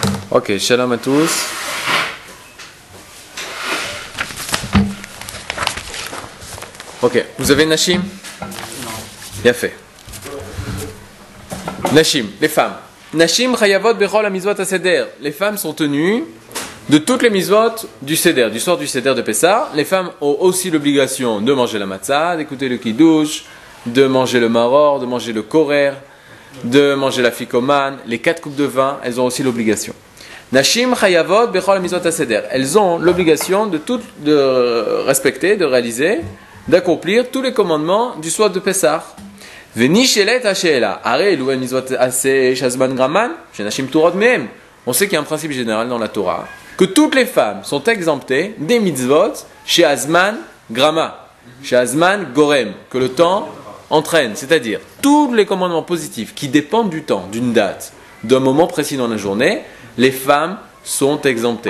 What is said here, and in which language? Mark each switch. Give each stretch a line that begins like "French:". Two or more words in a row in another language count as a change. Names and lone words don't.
French: Ok, shalom à tous. Ok, vous avez Nashim? Non. Bien fait. Nashim, les femmes.
Hebrew: נשים חייבות בכל המצוות הסדר.
French: Les femmes sont tenues de toutes les mizvot du seder, du soir du seder de Pessah. Les femmes ont aussi l'obligation de manger la matzah, d'écouter le kiddush, de manger le maror, de manger le korer, de manger la fikoman, les 4 coupes de vin. Elles ont aussi l'obligation.
Hebrew: נשים חייבות בכל המצוות הסדר.
French: Elles ont l'obligation de respecter, de réaliser, d'accomplir tous les commandements du soir de Pessah. On sait qu'il y a un principe général dans la Torah, que toutes les femmes sont exemptées des mitzvot
Hebrew: שהזמן גרמא שהזמן גורם,
French: que le temps entraîne, c'est-à-dire tous les commandements positifs qui dépendent du temps, d'une date, d'un moment précis dans la journée, les femmes sont exemptées.